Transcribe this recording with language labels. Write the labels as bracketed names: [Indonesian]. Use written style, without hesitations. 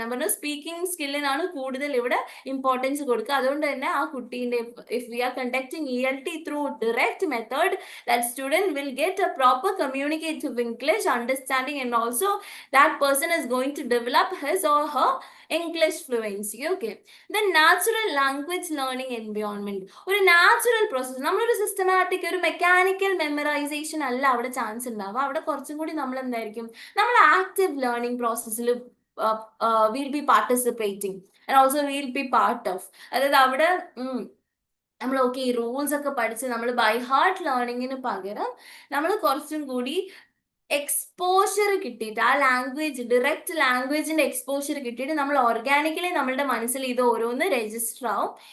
[Malayalam] ഞാൻ പറഞ്ഞു സ്പീക്കിംഗ് സ്കില്ലിനാണ് കൂടുതൽ ഇവിടെ ഇമ്പോർട്ടൻസ് കൊടുക്കുക. അതുകൊണ്ട് തന്നെ ആ കുട്ടീൻ്റെ [English] If we are conducting ELT through direct method, that student will get a proper communicative English understanding and also that person is going to develop his or her English fluency. Okay, the natural language learning environment, [Malayalam] ഒരു natural process. നമ്മളൊരു systematic ഒരു mechanical memorisation അല്ല അവിടെ chance ഉണ്ടാവുക. അവിടെ കുറച്ചും കൂടി നമ്മൾ എന്തായിരിക്കും, നമ്മൾ ആക്റ്റീവ് ലേണിംഗ് പ്രോസസ്സിൽ [English] we'll be participating and also we'll be part of. [Malayalam] അതായത് അവിടെ നമ്മൾ ഓക്കെ ഈ റൂൾസ് ഒക്കെ പഠിച്ച് നമ്മൾ ബൈ ഹാർട്ട് ലേണിങ്ങിന് പകരം നമ്മൾ കുറച്ചും കൂടി എക്സ്പോഷർ കിട്ടിയിട്ട് ആ ലാംഗ്വേജ് ഡയറക്റ്റ് ലാംഗ്വേജിന്റെ എക്സ്പോഷർ കിട്ടിയിട്ട് നമ്മൾ ഓർഗാനിക്കലി നമ്മളുടെ മനസ്സിൽ ഇത് ഓരോന്ന് രജിസ്റ്റർ ആവും.